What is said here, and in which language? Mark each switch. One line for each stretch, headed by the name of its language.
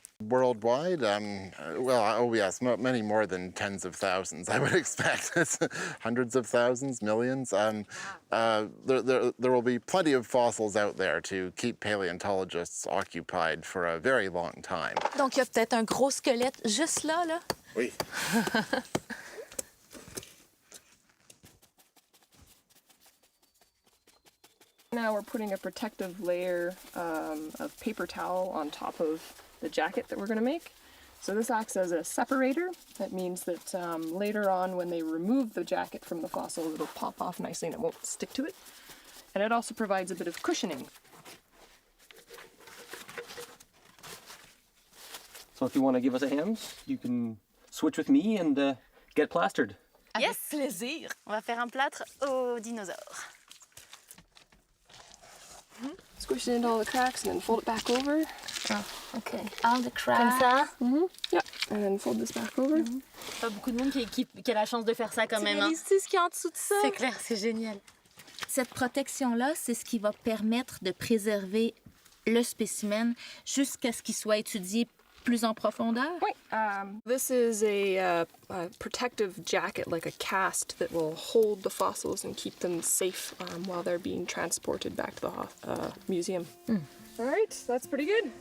English: Worldwide, well, yes, many more than tens of thousands, I would expect. Hundreds of thousands, millions. There will be plenty of fossils out there to keep paleontologists occupied for a very long time.
French: Donc, il y a peut-être un gros squelette juste là, là. Oui.
English: Now we're putting a protective layer of paper towel on top of the jacket that we're going to make. So this acts as a separator. That means that later on, when they remove the jacket from the fossil, it'll pop off nicely and it won't stick to it. And it also provides a bit of cushioning. So if you want to give us a hand, you can switch with me and get plastered.
French: Avec plaisir. On va faire un plâtre aux dinosaures.
English: Squish it into all the cracks and then fold it back over. Ok. All the cracks.
French: Comme ça.
English: Yeah. And then fold this back over.
French: Pas beaucoup de monde qui a la chance de faire ça quand même. Tu sais ce qu'il y a en dessous de ça? C'est clair, c'est génial. Cette protection-là, c'est ce qui va permettre de préserver le spécimen jusqu'à ce qu'il soit étudié plus en profondeur? Oui.
English: This is a protective jacket, like a cast, that will hold the fossils and keep them safe while they're being transported back to the museum. All right, that's pretty good.